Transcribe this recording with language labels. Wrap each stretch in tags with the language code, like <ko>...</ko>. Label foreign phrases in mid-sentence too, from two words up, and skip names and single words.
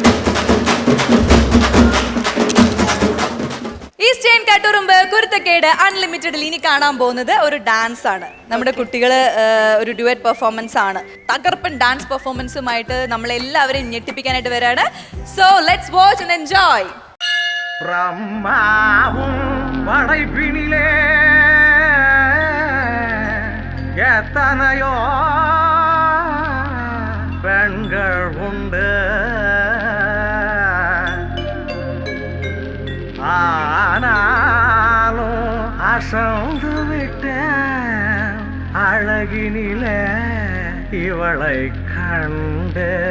<ml>ഈസ്റ്റേൺ കട്ടുറുമ്പ് കുരുത്തക്കേട് അൺലിമിറ്റഡിൽ ഇനി കാണാൻ പോകുന്നത് ഒരു ഡാൻസ് ആണ്. നമ്മുടെ കുട്ടികള് ഒരു</ml> <en>duet performance</en> <ml>ആണ്. തകർപ്പൻ</ml> <en>dance performanceumaayittu</en> <ml>നമ്മളെല്ലാവരെയും ഞെട്ടിപ്പിക്കാനായിട്ട് വരാണ്.</ml> <en>so let's watch and enjoy.</en> <ta>பிரம்மாவும் படைப்பினிலே எத்தனையோ பெண்கள் உண்டு. ஆனாலும் அசந்து விட்டேன் அழகினிலே இவளை கண்டு.</ta>